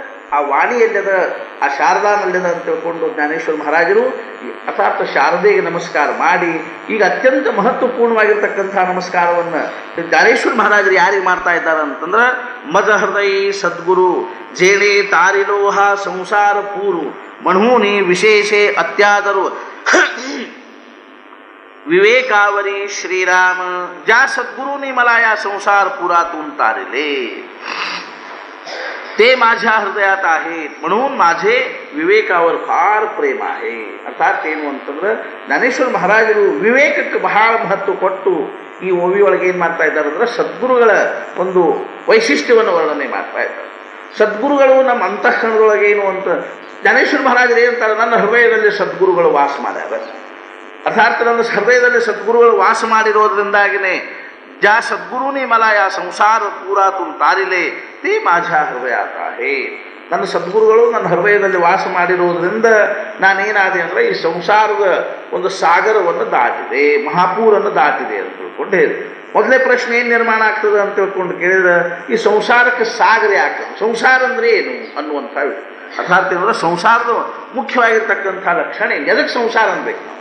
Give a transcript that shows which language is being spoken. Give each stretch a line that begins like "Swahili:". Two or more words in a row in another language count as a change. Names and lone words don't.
Kannada: ಆ ವಾಣಿ ಎಲ್ಲದ, ಆ ಶಾರದಾನಲ್ಲದ ಅಂತ ತಿಳ್ಕೊಂಡು ಜ್ಞಾನೇಶ್ವರ ಮಹಾರಾಜರು ಅರ್ಥಾತ್ ಶಾರದೆಗೆ ನಮಸ್ಕಾರ ಮಾಡಿ ಈಗ ಅತ್ಯಂತ ಮಹತ್ವಪೂರ್ಣವಾಗಿರ್ತಕ್ಕಂಥ ನಮಸ್ಕಾರವನ್ನು ಜ್ಞಾನೇಶ್ವರ ಮಹಾರಾಜರು ಯಾರಿಗೆ ಮಾಡ್ತಾ ಇದ್ದಾರೆ ಅಂತಂದ್ರೆ,
Marathi: माझे हृदयी सद्गुरु जेणें तारिलों हा संसार पूरु म्हणौनि विशेषें अत्यादरु विवेकावरी श्रीराम ज्या सद्गुरूंनी मला या संसार पुरातून तारिले ते माझ्या हृदयात आहेत, म्हणून माझे विवेकावर फार प्रेम आहे.
Kannada: ಅರ್ಥಾತ್ ಏನು ಅಂತಂದ್ರೆ ಜ್ಞಾನೇಶ್ವರ ಮಹಾರಾಜರು ವಿವೇಕಕ್ಕೆ ಬಹಳ ಮಹತ್ವ ಕೊಟ್ಟು ಈ ಓವಿ ಒಳಗೆ ಏನು ಮಾಡ್ತಾ ಇದ್ದಾರೆ ಅಂದ್ರೆ ಸದ್ಗುರುಗಳ ಒಂದು ವೈಶಿಷ್ಟ್ಯವನ್ನು ವರ್ಣನೆ ಮಾಡ್ತಾ ಇದ್ದಾರೆ. ಸದ್ಗುರುಗಳು ನಮ್ಮ ಅಂತಃಕರಣದೊಳಗೆ ಏನು ಅಂತ ಜ್ಞಾನೇಶ್ವರ ಮಹಾರಾಜರು ಏನಂತಾರೆ, ನನ್ನ ಹೃದಯದಲ್ಲಿ ಸದ್ಗುರುಗಳು ವಾಸ ಮಾಡ್ಯಾರ. ಅರ್ಥಾತ್ ನನ್ನ ಹೃದಯದಲ್ಲಿ ಸದ್ಗುರುಗಳು ವಾಸ ಮಾಡಿರೋದ್ರಿಂದಾಗಿನೇ
Marathi: ज्या सद्गुरूंनी मला या संसार पुरातून तारिले ते माझ्या हृदयात आहे.
Kannada: ನನ್ನ ಸದ್ಗುರುಗಳು ನನ್ನ ಹೃದಯದಲ್ಲಿ ವಾಸ ಮಾಡಿರೋದ್ರಿಂದ ನಾನೇನಾದೆ ಅಂದರೆ ಈ ಸಂಸಾರದ ಒಂದು ಸಾಗರವನ್ನು ದಾಟಿದೆ, ಮಹಾಪೂರನ್ನು ದಾಟಿದೆ ಅಂತ ತಿಳ್ಕೊಂಡು ಹೇಳಿದೆ. ಮೊದಲೇ ಪ್ರಶ್ನೆ ಏನು ನಿರ್ಮಾಣ ಆಗ್ತದೆ ಅಂತ ತಿಳ್ಕೊಂಡು ಕೇಳಿದ್ರೆ, ಈ ಸಂಸಾರಕ್ಕೆ ಸಾಗರ ಯಾಕೆ, ಸಂಸಾರ ಅಂದರೆ ಏನು ಅನ್ನುವಂಥ ಅರ್ಥಾತ್ ಏನಂದ್ರೆ ಸಂಸಾರದ ಮುಖ್ಯವಾಗಿರ್ತಕ್ಕಂಥ ಲಕ್ಷಣ ಏನು, ಎದಕ್ಕೆ ಸಂಸಾರ ಅನ್ಬೇಕು ನಾವು?